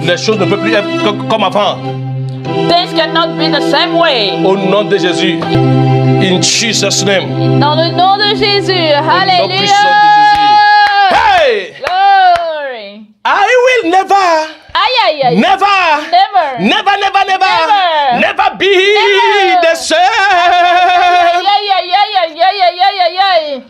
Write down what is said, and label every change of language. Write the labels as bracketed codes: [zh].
[fr] Les choses ne peuvent plus être comme avant. [en] Things cannot be the same way. [fr] Au nom de Jésus. [en] In Jesus' name. [fr] Dans le nom de Jésus. Au nom puissant de Jésus. Alléluia. [en] Hey! Glory. I will never, Aïe, aïe, aïe. never, Never. never, never, never, Never. never be Never. the same. Aïe, aïe, aïe, aïe, aïe, aïe, aïe, aïe, aïe.